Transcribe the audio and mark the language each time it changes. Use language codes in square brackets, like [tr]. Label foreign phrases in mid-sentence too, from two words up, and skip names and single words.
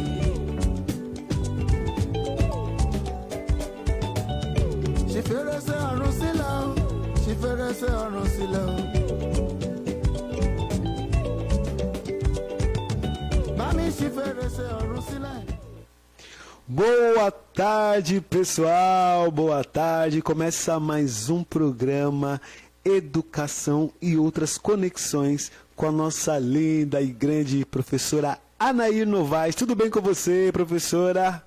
[yo] Ṣí fèrèsé ọ̀run sílẹ̀ o, ṣí fèrèsé ọ̀run sílẹ̀ o. Bá mi ṣí fèrèsé ọ̀run sílẹ̀. [pt] Boa tarde, pessoal. Boa tarde. Começa mais um programa Educação e Outras Conexões com a nossa linda e grande professora Anair Novaes. Tudo bem com você, professora?